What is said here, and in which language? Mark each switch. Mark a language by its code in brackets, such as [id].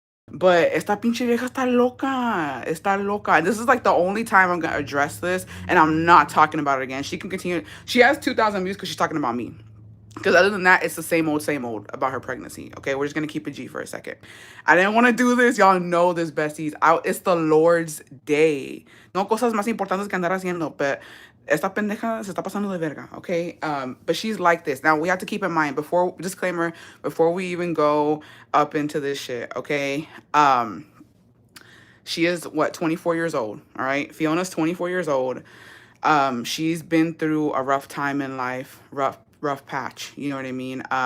[en] But [es] esta pinche vieja está loca. Está loca. [en] And this is like the only time I'm going to address this, and I'm not talking about it again. She can continue. She has 2,000 views because she's talking about me. Because other than that, it's the same old about her pregnancy. Okay, we're just gonna keep it G for a second. I didn't want to do this. Y'all know this, besties. It's the Lord's Day. [es] No cosas más importantes que andar haciendo, [en] but [es] esta pendeja se está pasando de verga. [en] Okay, but she's like this. Now we have to keep in mind disclaimer before we even go up into this shit. Okay, she is what 24 years old. All right, Fiona's 24 years old. She's been through a rough time in life, rough patch, you know what I mean?